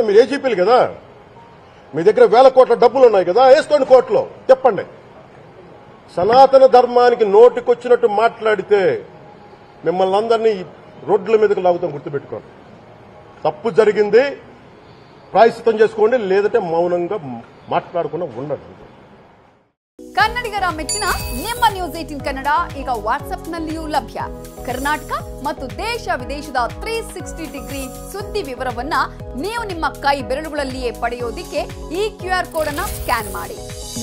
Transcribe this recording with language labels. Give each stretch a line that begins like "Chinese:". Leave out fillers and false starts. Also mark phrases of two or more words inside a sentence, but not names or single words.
Telugu: మీరు ఏజీపీలు కదా, మీ దగ్గర వేల కోట్ల డబ్బులు ఉన్నాయి కదా, వేసుకోండి కోర్టులో. చెప్పండి. సనాతన ధర్మానికి నోటికొచ్చినట్టు మాట్లాడితే మిమ్మల్ని అందరినీ రోడ్ల మీదకి లాగుతాం, గుర్తుపెట్టుకోండి. తప్పు జరిగింది, ప్రాయశ్చిత్తం చేసుకోండి, లేదంటే మౌనంగా మాట్లాడకుండా ఉండండి.
Kannada: ಕನ್ನಡಿಗರ ಮೆಚ್ಚಿನ ನಿಮ್ಮ ನ್ಯೂಸ್ 18 ಕನ್ನಡ ಈಗ ವಾಟ್ಸ್ಆಪ್ ನಲ್ಲಿಯೂ ಲಭ್ಯ. ಕರ್ನಾಟಕ ಮತ್ತು ದೇಶ ವಿದೇಶದ 360 ಡಿಗ್ರಿ ಸುದ್ದಿ ವಿವರವನ್ನ ನೀವು ನಿಮ್ಮ ಕೈ ಬೆರಳುಗಳಲ್ಲಿಯೇ ಪಡೆಯೋದಿಕ್ಕೆ ಈ
English: QR code
Kannada: ಅನ್ನು ಸ್ಕ್ಯಾನ್ ಮಾಡಿ.